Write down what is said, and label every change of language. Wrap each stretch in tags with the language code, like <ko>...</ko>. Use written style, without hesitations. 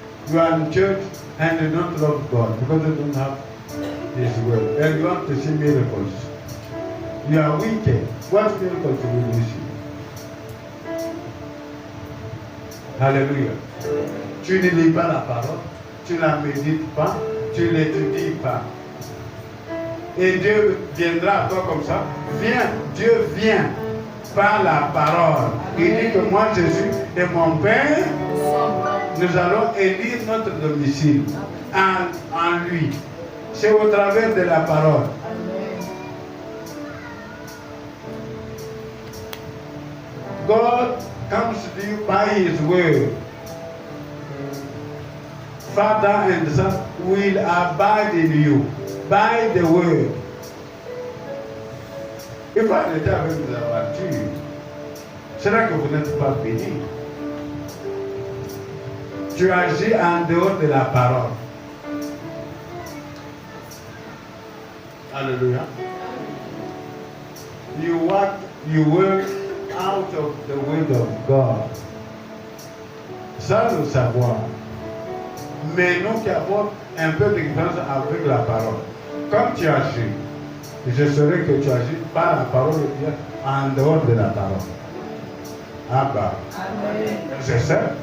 <en>You are in church and you don't love God because you don't have His word. And you want to see miracles. You are wicked. What miracles will you see? Alléluia.</en> <fr>Tu ne lis pas la parole, tu ne la médites pas, tu ne l'étudies pas. Et Dieu viendra à toi comme ça. Viens, Dieu vient par la parole. Il dit que moi Jésus et mon Père, nous allons élire notre domicile en lui. C'est au travers de la parole.</fr> <en>God comes to you by His word. Father and Son will abide in you by the word.</en> <fr>Il faut arrêter avec les aventures. C'est là que vous n'êtes pas béni. Tu agis en dehors de la parole. Alléluia.</fr> <en>You work out of the word of God.</en> <fr>Ça, le savoir. Mais nous qui avons un peu d'ignorance avec la parole. Comme tu agis, je saurai que tu agis par la parole de Dieu en dehors de la parole. Ah bah. Amen. C'est ça.</fr>